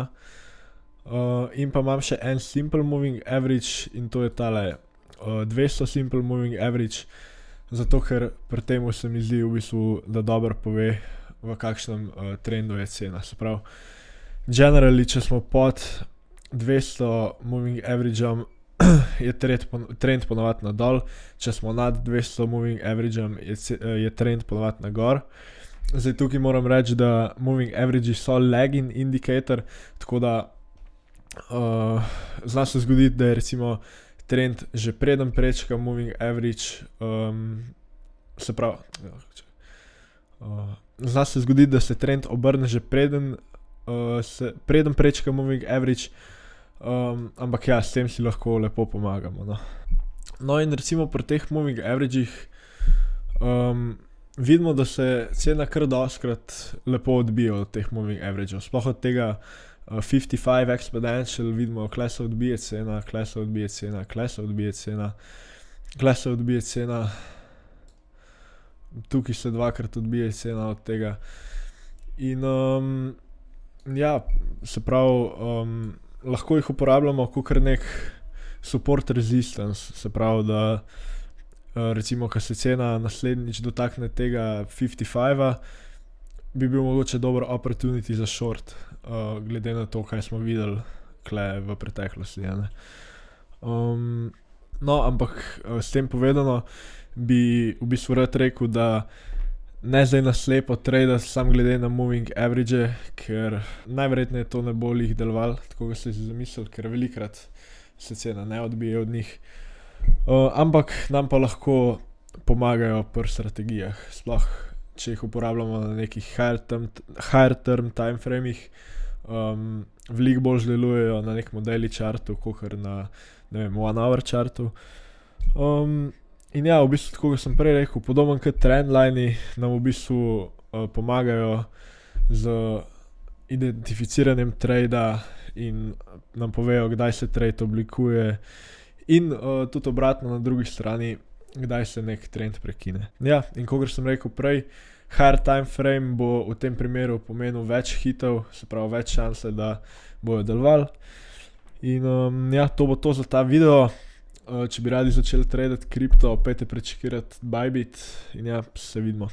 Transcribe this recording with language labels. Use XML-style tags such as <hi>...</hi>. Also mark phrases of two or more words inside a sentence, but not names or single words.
<sl>In pa imam še en</sl> <en>simple moving average</en> <sl>in to je tale 200</sl> <en>simple moving average,</en> <sl>zato ker pri temu se mi zdi v bistvu, da dobro pove, v kakšnem trendu je cena. Se pravi, generally, če smo pod 200</sl> <en>moving average-om,</en> <sl>je trend ponavadi na dol, če smo nad 200</sl> <en>moving average-om,</en> <sl>je trend ponavadi na gor. Zdaj tukaj moram reči, da</sl> <en>moving averagi</en> <sl>so</sl> <en>lagging indicator,</en> <sl>tako da zna se zgoditi, da je recimo trend že preden prečka</sl> <en>moving average,</en> <sl>zna se zgoditi, da se trend obrne že preden prečka</sl> <en>moving average,</en> <sl>ampak ja, s tem si lahko lepo pomagamo, no. No, in recimo pri teh</sl> <en>moving averagih</en> <sl>vidimo, da se cena kar dostikrat lepo odbija od teh</sl> <en>moving average-ov,</en> <sl>sploh od tega 55 exponential, vidimo, kle se odbije cena, kle se odbije cena, kle se odbije cena, kle se odbije cena, tukaj se dvakrat odbije cena od tega. In ja, se pravi, lahko jih uporabljamo kakor nek</sl> <en>support resistance,</en> <sl>se pravi, da recimo, ko se cena naslednjič dotakne tega 55, bi bil mogoče dober opportunity za short, glede na to, kaj smo videli tukaj v preteklosti, ne. No, ampak s tem povedano, bi v bistvu rad rekel, da ne zdaj naslepo tradati sam glede na</sl> <en>moving average,</en> <sl>ker najverjetneje to ne bo lih delovalo, tako ga ste si zamislili, ker velikrat se cena ne odbije od njih. Ampak nam pa lahko pomagajo pri strategijah, sploh če jih uporabljamo na nekih</sl> <en>higher term timeframih,</en> <sl>veliko bolj delujejo na nekem</sl> <en>daily chartu,</en> <sl>kot na, ne vem,</sl> <en>one hour chartu.</en> <sl>In ja, v bistvu, tako kot sem prej rekel, podoben kot trendlini, nam v bistvu pomagajo z identificiranjem trada in nam povejo, kdaj se trade oblikuje in tudi obratno na drugi strani, kdaj se nek trend prekine. Ja, in kot sem rekel prej,</sl> <en>higher time frame</en> <sl>bo v tem primeru pomenil več hitov, se pravi več šanse, da bojo delovali. In ja, to bo to za ta video. Če bi radi začeli tradati kripto, pejte prečekirati Bybit in ja, se vidimo.</sl>